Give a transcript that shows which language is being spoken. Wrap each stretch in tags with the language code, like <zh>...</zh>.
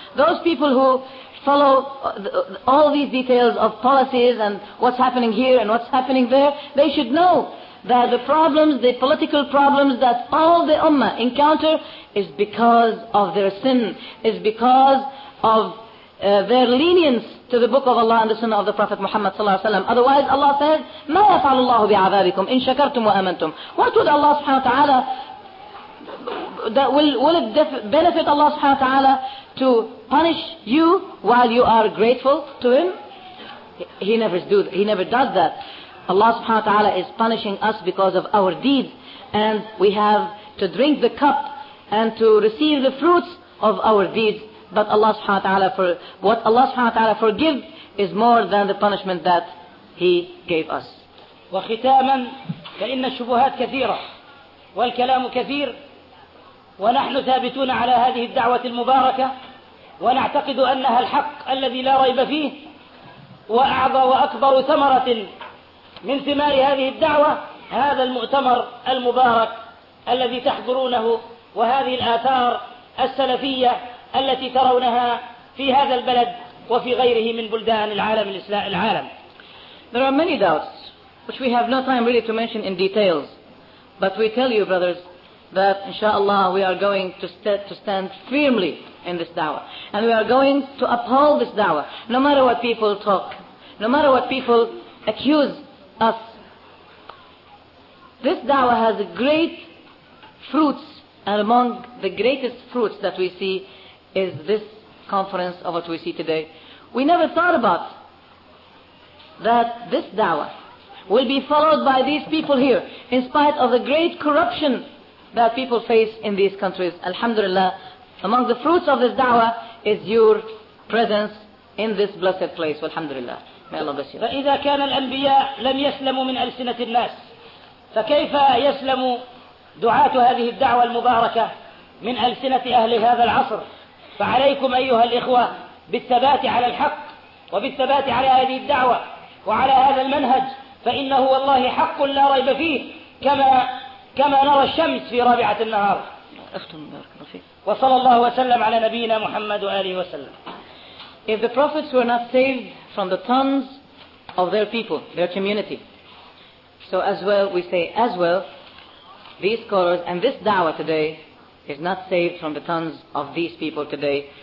<en>Those people who follow all these details of policies and what's happening here and what's happening there, they should know that the problems, the political problems that all the ummah encounter is because of their sin, is because of their lenience to the book of Allah and the Sunnah of the Prophet Muhammad</en> <ar>صلى الله عليه وسلم.</ar> <en>Otherwise, Allah says,</en> <ar>ما يفعل الله بعذابكم إن شكرتم وآمنتم.</ar> <en>What would Allah subhanahu wa ta'ala, that will it benefit Allah subhanahu wa ta'ala to punish you while you are grateful to him? He never does that. Allah subhanahu wa ta'ala is punishing us because of our deeds, and we have to drink the cup and to receive the fruits of our deeds. But Allah subhanahu wa ta'ala, for what Allah subhanahu wa ta'ala forgives is more than the punishment that he gave us.</en> <ar>وختاما فإن الشبهات كثيرة والكلام كثير، ونحن ثابتون على هذه الدعوة المباركة، ونعتقد أنها الحق الذي لا ريب فيه. وأعظم وأكبر ثمرة من ثمار هذه الدعوة هذا المؤتمر المبارك الذي تحضرونه، وهذه الآثار السلفية التي ترونها في هذا البلد وفي غيره من بلدان العالم الإسلامي العالم.</ar> <en>There are many doubts which we have no time really to mention in details, but we tell you brothers that inshallah we are going to stand firmly in this da'wah, and we are going to uphold this da'wah no matter what people talk, no matter what people accuse us. This da'wah has great fruits, and among the greatest fruits that we see is this conference of what we see today. We never thought about that this da'wah will be followed by these people here in spite of the great corruption that people face in these countries. Alhamdulillah, among the fruits of this da'wah is your presence in this blessed place. Alhamdulillah. May Allah bless you.</en> <ar>فإذا كان الأنبياء لم يسلموا من ألسنة الناس، فكيف يسلم دعاة هذه الدعوة المباركة من ألسنة أهل هذا العصر؟ فعليكم أيها الإخوة بالثبات على الحق وبالثبات على هذه الدعوة وعلى هذا المنهج، فإنه والله حق لا ريب فيه، كما نرى الشمس في رابعة النهار. أختم بارك الله فيك. وصلى الله وسلم على نبينا محمد وآله وسلم.</ar> <en>If the prophets were not saved from the tongues of their people, their community, so as well we say as well these scholars and this da'wah today is not saved from the tongues of these people today.</en>